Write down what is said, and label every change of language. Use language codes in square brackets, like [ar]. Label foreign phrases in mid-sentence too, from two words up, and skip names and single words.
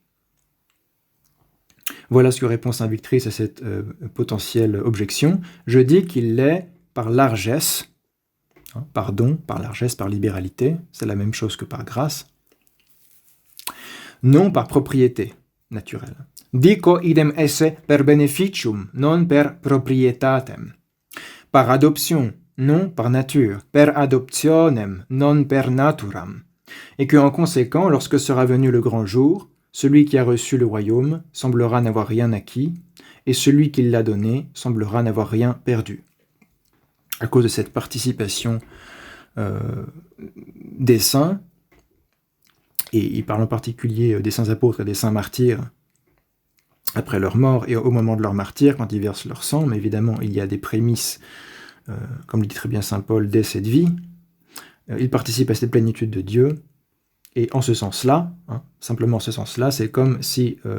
[fr] Voilà ce que répond Saint Victrice à cette potentielle objection. Je dis qu'il l'est par largesse, par don, par largesse, par libéralité, c'est la même chose que par grâce, non par propriété naturelle. [la] Dico idem esse per beneficium, non per proprietatem. [fr] Par adoption, non par nature, [la] per adoptionem, non per naturam, [fr] et que en conséquent, lorsque sera venu le grand jour, celui qui a reçu le royaume semblera n'avoir rien acquis, et celui qui l'a donné semblera n'avoir rien perdu. À cause de cette participation des saints, et il parle en particulier des saints apôtres et des saints martyrs, après leur mort et au moment de leur martyre, quand ils versent leur sang, mais évidemment il y a des prémices, comme le dit très bien saint Paul, dès cette vie, ils participent à cette plénitude de Dieu, et en ce sens-là, simplement en ce sens-là, c'est comme si,